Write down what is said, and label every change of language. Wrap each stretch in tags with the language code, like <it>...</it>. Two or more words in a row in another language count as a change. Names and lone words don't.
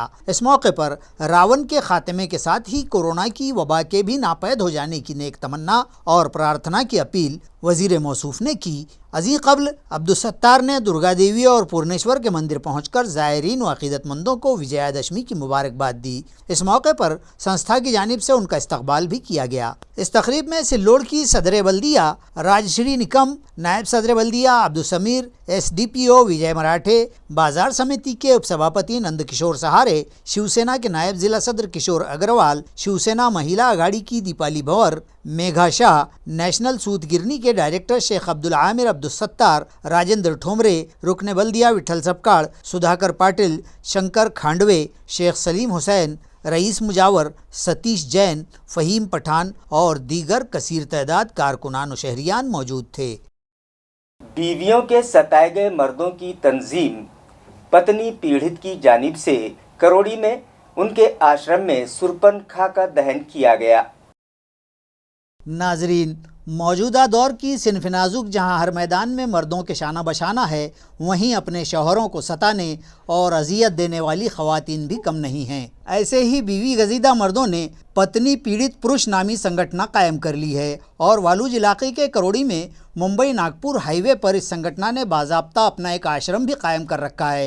<ur>اس موقع پر راون کے خاتمے کے ساتھ ہی کورونا کی وبا کے بھی ناپید ہو جانے کی نیک تمنا اور پرارتھنا کی اپیل وزیر موصوف نے کی۔ ازیں قبل عبدالستار نے درگا دیوی اور پورنیشور کے مندر پہنچ کر زائرین و عقیدت مندوں کو وجے دشمی کی مبارکباد دی۔ اس موقع پر سنستھا کی جانب سے ان کا استقبال بھی کیا گیا۔ اس تقریب میں سلوڑ کی صدر بلدیہ راج شری نکم، نائب صدر بلدیہ عبدالسمیر، SDPO وجے مراٹھے، بازار سمیتی کے اپ سبھاپتی نند کشور سہارے، شیوسینا کے نائب ضلع صدر کشور اگروال، شیوسینا مہیلا اگاڑی کی دیپالی بھور، میگھا شاہ، نیشنل سود گرنی کے ڈائریکٹر شیخ عبدالعامر عبدالستار، راجندر ٹھومرے، رکن بلدیہ وٹھل سپکاڑ، سدھاکر پاٹل، شنکر کھانڈوے، شیخ سلیم حسین، رئیس مجاور، ستیش جین، فہیم پٹھان اور دیگر کثیر تعداد کارکنان و شہریان موجود تھے۔ بیویوں کے ستائے گئے مردوں کی تنظیم پتنی پیڑھت کی جانب سے کروڑی میں ان کے آشرم میں سرپن کھا کا دہن کیا گیا۔ ناظرین، موجودہ دور کی صنف نازک جہاں ہر میدان میں مردوں کے شانہ بشانہ ہے، وہیں اپنے شوہروں کو ستانے اور اذیت دینے والی خواتین بھی کم نہیں ہیں. ایسے ہی بیوی گزیدہ مردوں نے پتنی پیڑت پرش نامی سنگٹھن قائم کر لی ہے اور والوج علاقے کے کروڑی میں ممبئی ناگپور ہائی وے پر اس سنگٹھن نے باضابطہ اپنا ایک آشرم بھی قائم کر رکھا ہے.</ur>